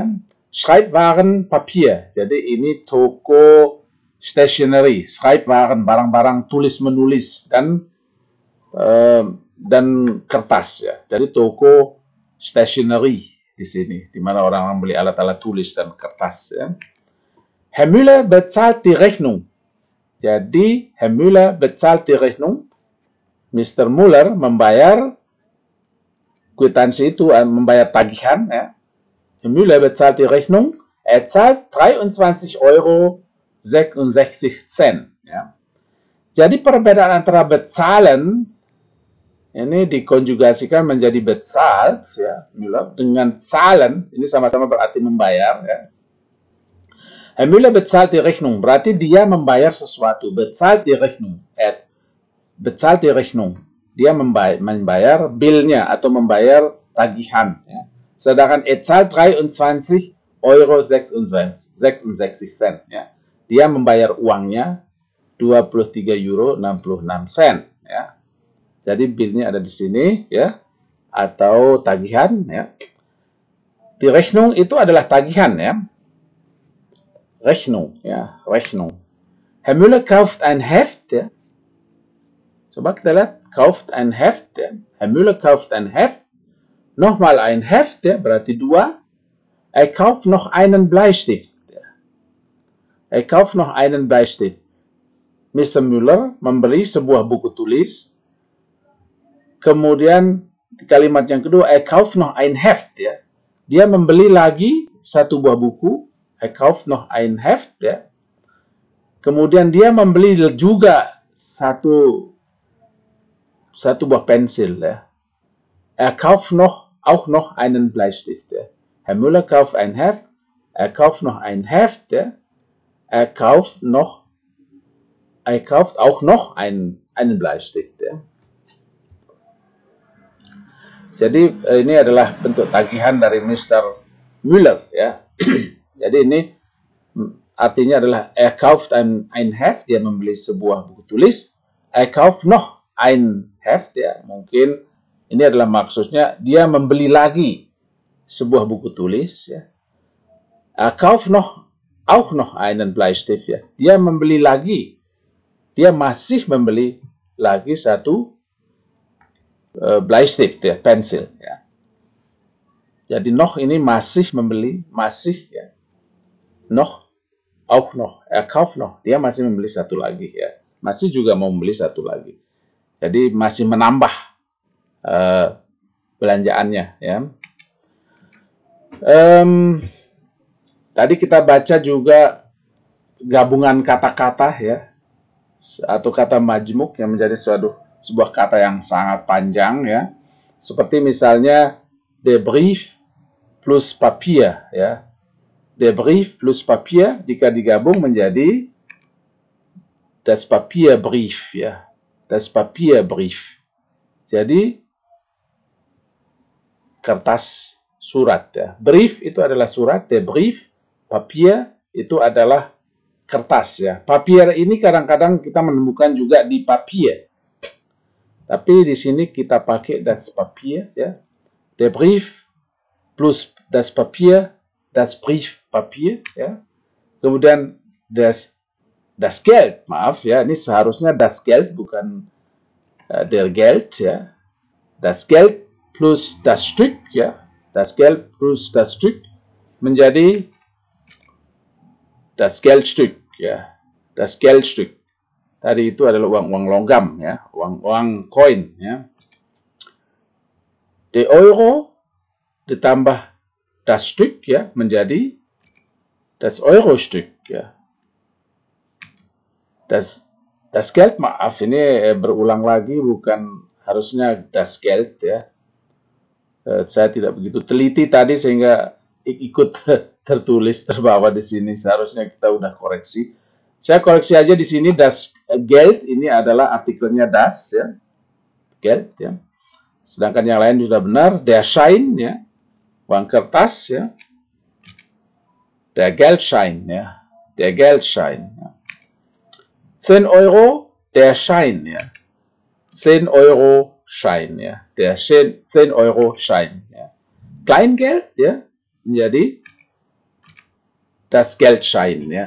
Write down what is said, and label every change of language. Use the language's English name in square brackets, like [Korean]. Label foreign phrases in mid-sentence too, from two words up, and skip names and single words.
[German] Schreibwaren Papier. [Indonesian] Jadi ini toko stationery. Schreibwaren, barang-barang tulis menulis dan kertas, ya. Jadi toko stationery di sini, di mana orang-orang beli alat-alat tulis dan kertas, ya. [German] Herr Müller bezahlt die Rechnung. Jadi Herr Müller bezahlt die Rechnung. [Indonesian] Mr. Müller membayar kwitansi itu, membayar tagihan, ya. [German] Herr Müller bezahlt die Rechnung. Zahlt 23,66 Euro. [Indonesian] Ya. Jadi perbedaan antara bezahlen ini dikonjugasikan menjadi bezahlt, ya, Müller, dengan zahlen, ini sama-sama berarti membayar, ya. [German] Herr Müller bezahlt die Rechnung, [Indonesian] berarti dia membayar sesuatu. [German] Bezahlt die Rechnung. Bezahlt die Rechnung. [Indonesian] Dia membayar billnya atau membayar tagihan. Ya. Sedangkan [German] zahlt 23,66 Euro. [Indonesian] Ya. Dia membayar uangnya 23 euro 66 sen. Ya. Jadi billnya ada di sini, ya, atau tagihan. Ya. [German] Die Rechnung [Indonesian] itu adalah tagihan, ya. [German] Rechnung, ya, Rechnung. Herr Müller kauft ein Heft, [Indonesian] ya. Coba kita lihat, [German] kauft ein Heft, ya. Herr Müller kauft ein Heft. Nochmal ein Heft, [Indonesian] ya, berarti 2. [German] Er kauft noch einen Bleistift, ya. Er kauft noch einen Bleistift. [Indonesian] Mr. Müller membeli sebuah buku tulis. Kemudian di kalimat yang kedua, [German] er kauft noch ein Heft, [Indonesian] ya. Dia membeli lagi satu buah buku. [German] Er kauft noch ein Heft, [Indonesian] ya. Kemudian dia membeli juga satu buah pensil, ya. [German] Er kauft auch noch einen Bleistift, ya. Herr Müller kauft ein Heft. Er kauft noch ein Heft, ya. Er kauft auch noch einen Bleistift, [Indonesian] ya. Jadi ini adalah bentuk tagihan dari Mr. Müller, ya. Jadi ini artinya adalah [German] er kauft ein Heft, [Indonesian] dia membeli sebuah buku tulis. [German] Er kauft noch ein Heft, [Indonesian] ya. Mungkin ini adalah maksudnya dia membeli lagi sebuah buku tulis, ya. [German] Er kauft auch noch einen Bleistift, [Indonesian] ya. Dia membeli lagi, dia masih membeli lagi satu Bleistift, ya, pensil, ya. Jadi noch ini masih membeli, masih, ya. [German] Noch, auch noch, er kauft noch, [Indonesian] dia masih membeli satu lagi, ya. Masih juga mau membeli satu lagi. Jadi masih menambah belanjaannya, ya. Tadi kita baca juga gabungan kata-kata, ya, atau kata majmuk yang menjadi sebuah kata yang sangat panjang, ya. Seperti misalnya [German] der Brief plus Papier, [Indonesian] ya. [German] Der Brief plus Papier [Indonesian] jika digabung menjadi [German] das Papierbrief, [Indonesian] ya. [German] Das Papierbrief. [Indonesian] Jadi kertas surat, ya. Brief itu adalah surat, [German] der Brief, [Indonesian] Papier itu adalah kertas, ya. Papier ini kadang-kadang kita menemukan juga di papier. Tapi di sini kita pakai [German] das Papier, [Indonesian] ya. [German] Der Brief plus das Papier, das Briefpapier, [Indonesian] ya. [German] Kemudian das Geld, [Indonesian] maaf, ya, ini seharusnya [German] das Geld [Indonesian] bukan [German] der Geld, [Indonesian] ya. [German] Das Geld plus das Stück, ya. Das Geld plus das Stück menjadi das Geldstück, ya. Das Geldstück. [Indonesian] Tadi itu adalah uang-uang logam, ya, uang-uang koin, ya. [English] The Euro [German] ditambah das Stück, [Indonesian] ya, menjadi [German] das Euro-Stück, [Indonesian] ya. [German] Das Geld, [Indonesian] maaf, ini berulang lagi, bukan harusnya [German] das Geld, [Indonesian] ya. Saya tidak begitu teliti tadi sehingga ikut tertulis terbawa di sini. Seharusnya kita udah koreksi. Saya koreksi aja di sini, [German] das Geld [Indonesian] ini adalah artikelnya das, ya. Geld, ya. Sedangkan yang lain sudah benar. [German] Der Schein, [Indonesian] ya. Uang kertas, ya. [German] Der Geldschein, ya. Der Geldschein, ya. 10 Euro, der Schein, ya. 10 Euro Schein, ya. Der 10 Euro Schein, [Indonesian] ya. Kleingeld, ya, menjadi [German] das Geldschein, [Indonesian] ya.